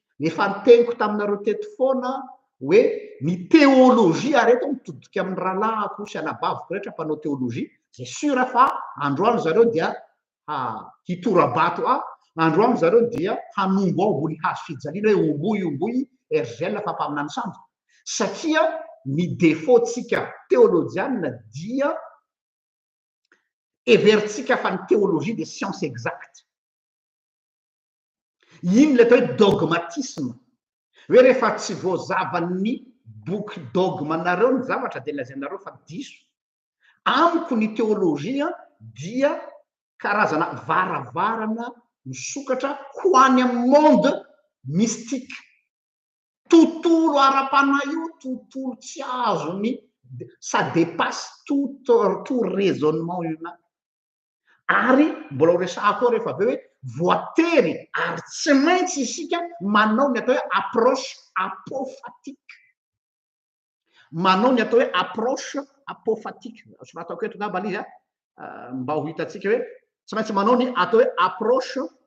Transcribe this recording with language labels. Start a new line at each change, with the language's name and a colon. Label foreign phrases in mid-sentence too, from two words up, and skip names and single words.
Malagasy: Efa niteniko taminareo teto foana hoe ny théologie areto mitodika amin'ny rahalahiko sy anabaviko rehetra mpanao théologie, zay sura fa androany zareo dia hitorabato androany zareo dia hanombo ao ambony hazo fijaliana hoe omboy RGL fa mpaminany sanjo satria ny défaut-tsika théologiana dia everitsika fa ny
French: théologie des sciences exactes
Malagasy: iny le atao hoe dogmatisme hoe rehefa tsy voazavany boky dogmanareo ny zavatra dia lazainareo fa diso amiko ny théologie dia karazana varavarana misokatra ho any amin'ny
French: monde mystique
Malagasy: tontolo ara-panahy tontolo tsy azony
French: ça dépasse tout raisonnement humain
Malagasy: ary mbola ho resahako ao rehefa aveo hoe voatery ary tsy maintsy isika manao ny atao hoe
French: approche apophatique
Malagasy: manao ny atao hoe
French: approche apophatique
Malagasy: soratako eto ngamba izy mba ho hitatsika hoe tsy maintsy manao ny atao hoe approche